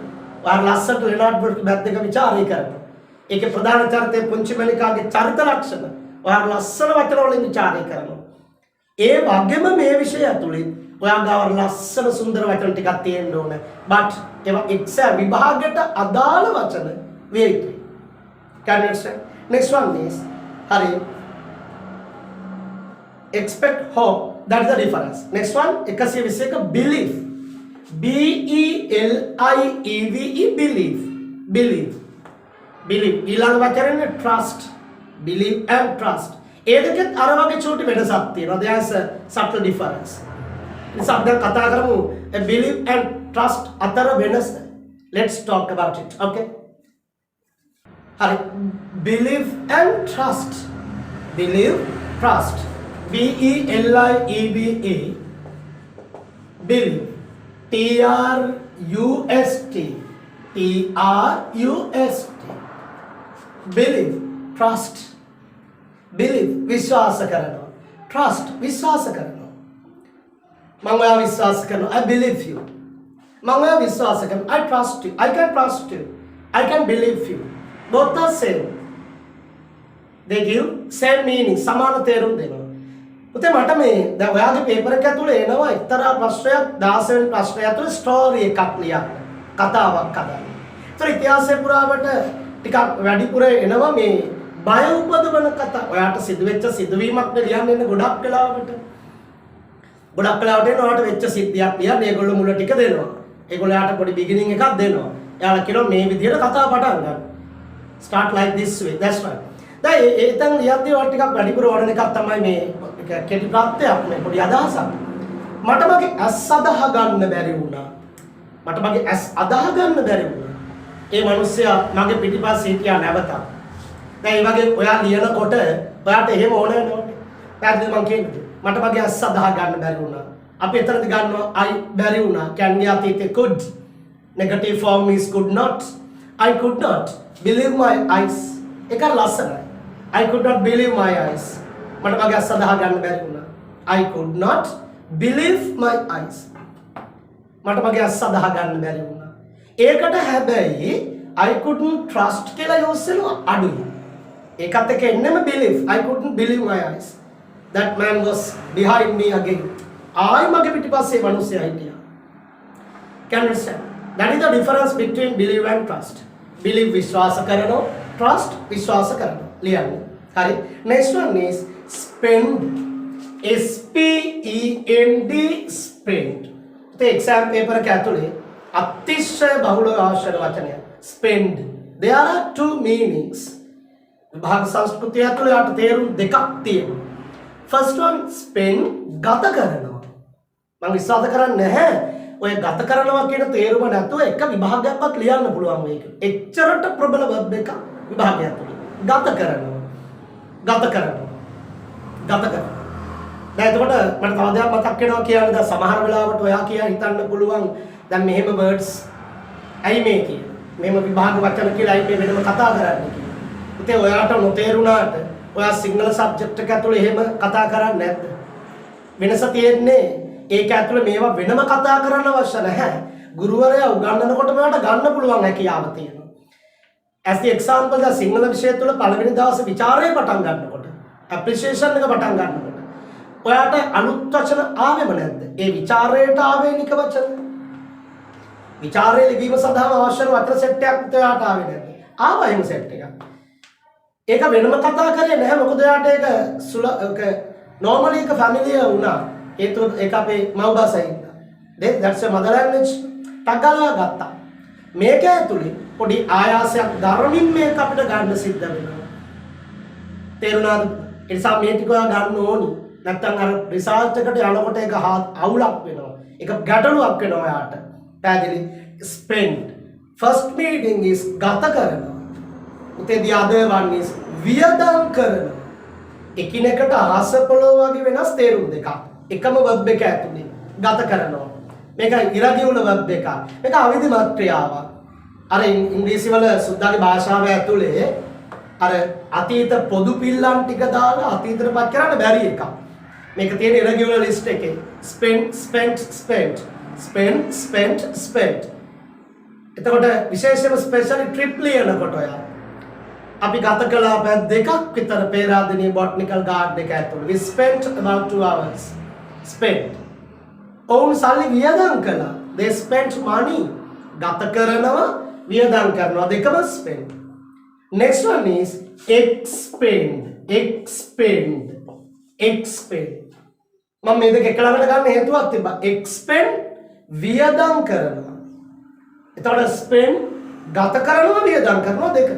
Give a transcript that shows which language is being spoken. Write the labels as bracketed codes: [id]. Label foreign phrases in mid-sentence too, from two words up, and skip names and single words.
[si] ඔයා ලස්සනට ලෙනඩ් වුල්ෆ් බැද්දග විචාරය කරනවා. ඒකේ ප්‍රධාන චරිතය පුංචි මල්ලිකාගේ චරිත ලක්ෂණ. ඔයා ලස්සන වචන වලින් විචාරය කරනවා. ඒ වගේම මේ විෂය ඇතුළේ ඔයා ගාව ලස්සන සුන්දර වචන ටිකක් තියෙන්න ඕන. but ඒවා එක්සෑම් විභාගයට අදාළ වචන වේ යුතුයි. [en] Can you understand? Next one is hari expect hope that is the difference. Next one 121 belief BELIEVE believe [si] ඊළඟ වචනේ [en] trust believe and trust [si] ඒ දෙකත් අර වගේ චූටි වෙනසක් තියෙනවා. [en] there is a subtle difference. [si] ඉතින් අපි දැන් කතා කරමු [en] believe and trust [si] අතර වෙනස. [en] let's talk about it. okay hari believe and trust BELIEVE believe TRUST believe trust believe [si] විශ්වාස කරනවා [en] trust [si] විශ්වාස කරනවා මම ඔයා විශ්වාස කරනවා [en] I believe you [si] මම ඔයා විශ්වාස කරනවා [en] I trust you I can trust you I can believe you both are same they give same meaning [si] සමාන තේරුම් දෙනවා පුතේ මට මේ දැන් ඔයාගේ පේපර් එක ඇතුලේ එනවා එක්තරා ප්‍රශ්නයක් 16 වෙනි ප්‍රශ්නය ඇතුලේ ස්ටෝරි එකක් ලියන්න කතාවක් හදන්න. ඒතර ඉතිහාසය පුරාවට ටිකක් වැඩිපුර එනවා මේ බය උපදවන කතා. ඔයාට සිදුවෙච්ච සිදුවීමක් ලියන්න එන්න ගොඩක් වෙලාවට. ගොඩක් වෙලාවට එන ඔයාට වෙච්ච සිද්ධියක් ලියන්න ඒගොල්ලෝ මුල ටික දෙනවා. ඒගොල්ලෝ යාට පොඩි බිගිනින් එකක් දෙනවා. එයාලා කියනවා මේ විදිහට කතා පටන් ගන්න. [en] Start like this way. That's right. [si] දැන් ඒතන ලියද්දී ඔයාලා ටිකක් වැඩිපුර වඩන එකක් තමයි මේ කෙටි ප්‍රත්‍යක් මේ පොඩි අදහසක්. මට මගේ ඇස් අදාහ ගන්න බැරි වුණා. මට මගේ ඇස් අදාහ ගන්න බැරි වුණා. ඒ මිනිස්සයා මගේ පිටිපස්සේ හිටියා නැවත. දැන් මේ වගේ ඔයා ලියනකොට ඔයාට එහෙම ඕන වෙනවනේ. පැහැදිලිද මං කියන්නේ? මට මගේ ඇස් අදාහ ගන්න බැරි වුණා. අපි එතනදී ගන්නවා I බැරි වුණා. can ගේ අතීතේ could. [en] Negative form is could not. I could not believe my eyes. [si] ඒක ලස්සනයි. [en] I could not believe my eyes. [si] මට මගේ ඇස් අදාහ ගන්න බැරි වුණා. [en] I could not believe my eyes. [si] මට මගේ ඇස් අදාහ ගන්න බැරි වුණා. ඒකට හැබැයි [en] I couldn't trust [si] කියලා යොස්සෙනවා අඩුයි. ඒකත් එක්ක එන්නෙම believe. [en] I couldn't believe my eyes. That man was behind me again. [si] ආයි මගේ පිටිපස්සේ මිනිස්සයා හිටියා. [en] Can you understand? That is the difference between believe and trust. [si] Believe විශ්වාස කරනවා, trust විශ්වාස කරනවා. ලියන්න. හරි. [en] Next one is spend. SPEND spend. The exam paper [si] එක ඇතුලේ අතිශය බහුල ආශ්‍රය වචනය spend. [en] There are two meanings. [si] විභාග සංස්කෘතිය ඇතුලේ යට තේරුම් දෙකක් තියෙනවා. [en] First one spend [si] ගත කරනවා. මම විශ්වාස කරන්නේ නැහැ ඔය ගත කරනවා කියන තේරුම නැතුව එක විභාගයක්වත් ලියන්න පුළුවන් මේක. එච්චරට ප්‍රබල verb එකක් විභාගය ඇතුලේ. ගත කරනවා. ගත කරනවා. ගත කරනවා. දැන් එතකොට මට තව දෙයක් මතක් වෙනවා කියන්නේ දැන් සමහර වෙලාවට ඔයා කියලා හිතන්න පුළුවන් දැන් මෙහෙම words ඇයි මේ කියන්නේ මෙහෙම විභාග වචන කියලා ඇයි මේ වෙනම කතා කරන්නේ කියලා. ඉතින් ඔයාට නොතේරුණාට ඔයා සිංහල සබ්ජෙක්ට් එක ඇතුලේ එහෙම කතා කරන්නේ නැද්ද? වෙනස තියෙන්නේ ඒක ඇතුලේ මේවා වෙනම කතා කරන්න අවශ්‍ය නැහැ. ගුරුවරයා උගන්වනකොට ඔයාට ගන්න පුළුවන් හැකියාව තියෙනවා. [en] as the example [si] දැන් සිංහල විෂය තුල පළවෙනි දවසේ ਵਿਚාරය පටන් ගන්නකොට appreciation එක පටන් ගන්නකොට ඔයාට අලුත් වචන ආවෙම නැද්ද? ඒ ਵਿਚාරයට ආවේනික වචන. විචාරයේ ලිවීම සඳහා අවශ්‍ය වචන සෙට් එකක් ඔයාට ආවේ නැද්ද? ආවා එහෙම සෙට් එකක්. ඒක වෙනම කතා කරේ නැහැ මොකද ඔයාට ඒක normally එක ෆැමිලිය වුණා. ඒක අපේ මව් භාෂාවෙන්. that's your mother language. තගලා ගත්තා. මේක ඇතුලේ පොඩි ආයාසයක් ධර්මින් මේක අපිට ගන්න සිද්ධ වෙනවා. තේරුණාද? ඒ නිසා මේ ටික ඔයා ගන්න ඕනි. නැත්තම් අර රිසල්ට් එකට යනකොට ඒක අවුලක් වෙනවා. ඒක ගැටලුවක් වෙනවා යාට. පැහැදිලි? spend. [en] First meaning is [si] ගත කරනවා. [en] උතේ the other one is [si] වියදම් කරනවා. එකිනෙකට ආස පොළොව වගේ වෙනස් තේරුම් දෙකක්. එකම verb එක ඇතුලේ ගත කරනවා. මේක ඉරදියුල verb එකක්. මේක අවිධිමත් ක්‍රියාවක්. අර ඉංග්‍රීසි වල සුද්දාගේ භාෂාව ඇතුලේ අර අතීත පොදු පිල්ලම් ටික දාලා අතීතයටපත් කරන්න බැරි එකක්. මේක තියෙන [en] irregular list එකේ spend spent spent spend spent spent. [si] එතකොට විශේෂයෙන්ම [en] specially trip [si] ලියනකොට ඔයා අපි ගත කළා පැය දෙකක් විතර පේරාදෙණිය [en] botanical garden [si] එක ඇතුළේ. [en] We spent about 2 hours. spent. [si] ඔවුන් සල්ලි වියදම් කළා. [en] They spent money. [si] ගත කරනවා වියදම් කරනවා දෙකම spend. [en] Next one is expend. expend. expend. [si] මම මේ දෙක එකලකට ගන්න හේතුවක් තිබ්බා. expend වියදම් කරනවා. එතකොට spend ගත කරනවා වියදම් කරනවා දෙකම.